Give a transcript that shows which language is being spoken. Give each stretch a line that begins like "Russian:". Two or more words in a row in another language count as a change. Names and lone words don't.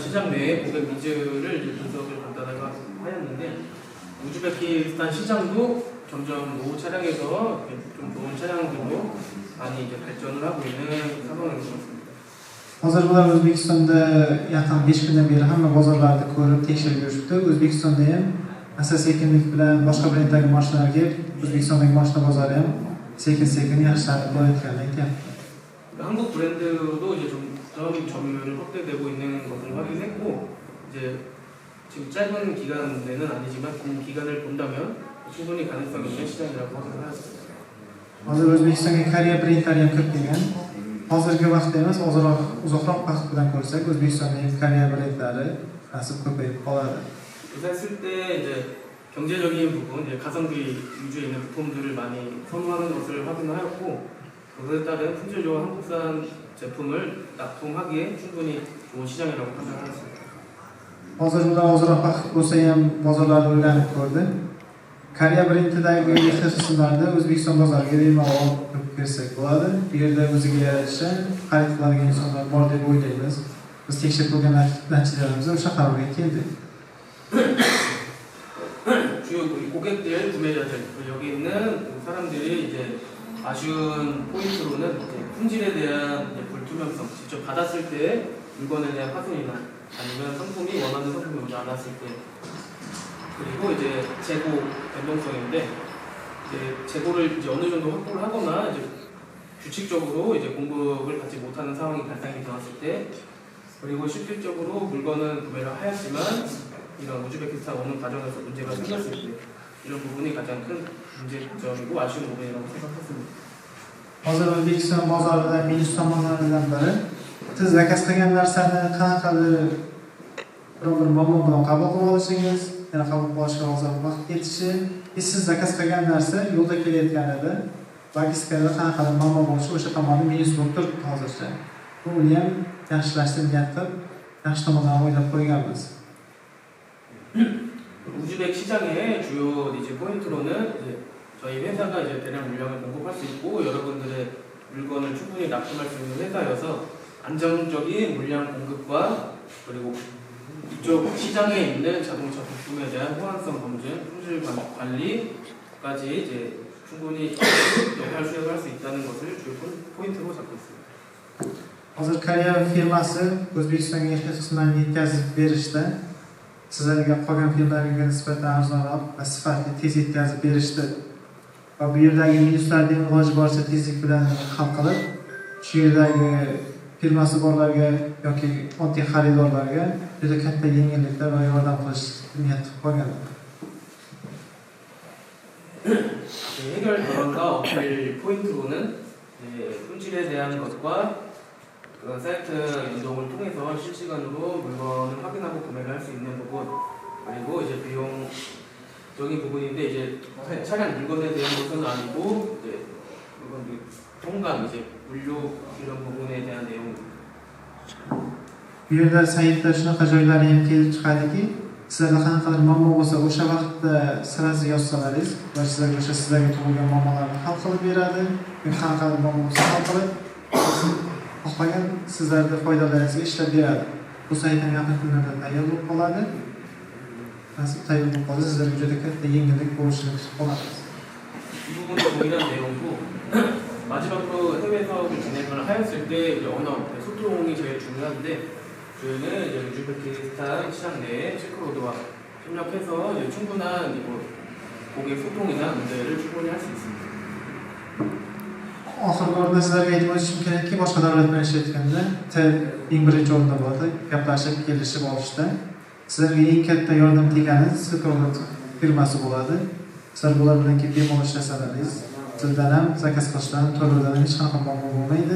Korean: 시장 내의 고객 니즈를 이제 분석을 간단하게 하였는데 우즈베키스탄 시장도 점점 노후 차량에서 좀 좋은 차량들로 많이 이제 발전을 하고 있는 상황인 것 같습니다.
Uzbek: Hozir bular O'zbekistonda yaqin 5 kundan beri hamma bozorlarda ko'rib tekshirib yurishibdi. O'zbekistonda ham asta-sekinlik bilan boshqa brenddagi mashinalarga O'zbekistondagi mashina bozori ham sekin-sekin yaxshilanib borayotganini aytyapti.
Korean: 한국 브랜드도 이제 점유율이 확대되고 있는 것을 확인했고 이제 지금 짧은 기간에는 아니지만 긴 기간을 본다면 충분히 가능성 있는 시장이라고 생각을 하였습니다.
Uzbek: Hozir O'zbekistonga Koreya brendlari ham kirib kelgan. Hozirgi vaqtda emas, uzoqroq vaqt bilan ko'rsak, O'zbekistondagi Koreya brendlari nasib ko'payib qoladi.
Korean: 했을 때 이제 경제적인 부분, 이제 가성비 위주에 있는 부품들을 많이 선호하는 것을 확인하였고 그것에 따른 품질 좋은 한국산 제품을 납품하기에 충분히 좋은 시장이라고 판단하였습니다.
Uzbek: Hozir bundan ozroq vaqt bo'lsa ham bozorlarni o'rganib ko'rdi. Koreya brendidagi ehtiyoj qismlarni O'zbekiston bozoriga bemalol olib kirsak bo'ladi. Bu yerda o'ziga yarasha xarid qiladigan insonlar bor deb o'ylaymiz. Biz tekshirib ko'rgan natijalarimizda o'sha qarorga keldik.
Korean: 주요 고객들, 구매자들 여기 있는 사람들이 이제 아쉬운 포인트로는 이제 품질에 대한 이제 불투명성, 직접 받았을 때 물건에 대한 파손이나 아니면 상품이 원하는 상품이 오지 않았을 때 그리고 이제 재고 변동성인데 이제 재고를 이제 어느 정도 확보를 하거나 이제 규칙적으로 이제 공급을 받지 못하는 상황이 발생이 되었을 때 그리고 실질적으로 물건은 구매를 하였지만 이런 우즈베키스탄 오는 과정에서 문제가 생겼을 때 이런 부분이 가장 큰 문제점이고 아쉬운 부분이라고 생각했습니다.
Uzbek: Hozir O'zbekiston bozorida minus tomonlaridan biri siz zakaz qilgan narsani qanaqadir bir muammo bilan qabul qilib olishingiz, yana qabul qilib olishga hozir vaqt ketishi, siz zakaz qilgan narsa yo'lda kelayotganida logistikada qanaqadir muammo bo'lishi o'sha tomonda minus bo'lib turibdi hozircha. Buni ham yaxshilashni niyat qilib, yaxshi tomondan o'ylab qo'yganmiz.
Korean: 우즈벡 시장의 주요 이제 포인트로는 이제 저희 회사가 이제 대량 물량을 공급할 수 있고 여러분들의 물건을 충분히 납품할 수 있는 회사여서 안정적인 물량 공급과 그리고 이쪽 시장에 있는 자동차 부품에 대한 호환성 검증, 품질 관리까지 이제 충분히 역할 수행할 수 있다는 것을 주요 포인트로 잡고 있습니다.
Uzbek: Hozir Koreya firmasi O'zbekistonga ehtiyoj qismlarni yetkazib berishda sizlarga qolgan firmalarga nisbatan arzonroq va sifatli tez yetkazib berishdi. Va bu yerdagi minuslarni iloji boricha tezlik bilan hal qilib, shu yerdagi firmasi borlarga yoki oddiy xaridorlarga juda katta yengilliklar va yordam qilish niyat qilib qolgan.
Korean: 해결 방안과 어필 포인트로는 품질에 대한 것과 그 사이트 연동을 통해서 실시간으로 물건을 확인하고 구매를 할 수 있는 부분 그리고 이제 비용적인 부분인데 이제 차량 물건에 대한 것은 아니고 이제 물건들 통관 이제 물류 이런 부분에 대한 내용입니다.
Uzbek: Bu yerda saytda shunaqa joylar ham kelib chiqadiki, sizlarga qanaqadir muammo bo'lsa, o'sha vaqtda sirasi yozsalaringiz, va sizlarga tug'ilgan muammolarni hal qilib beradi. Qanaqadir muammo bo'lsa hal qilib, xohlagan sizlarga foydalaringizga ishlab beradi. Bu sayt ham yaqin kunlarda tayyor bo'lib qoladi. Nasib tayyor bo'lib qolsa, sizlarga juda katta yengillik bo'lishini kutib qolamiz.
Korean: 이 부분도 동일한 내용이고 마지막으로 해외 사업을 진행을 하였을 때 언어, 소통이 제일 중요한데 저희는 이제 우즈베키스탄 시장 내에 실크로드와 협력해서 이제 충분한 고객 소통이나 문제를 충분히 할 수 있습니다.
Uzbek: Oxirgi o'rinda sizlarga aytib o'tishim kerakki, boshqa davlat bilan ishlayotganda til eng birinchi o'rinda bo'ladi. Gaplashib, kelishib olishda. Sizlarga eng katta yordam tegani Silk Road firmasi bo'ladi. Sizlar bular bilan kelib bemalol ishlasalaringiz, tildan ham, zakaz qilishdan ham, to'lovdan ham hech qanaqa muammo bo'lmaydi.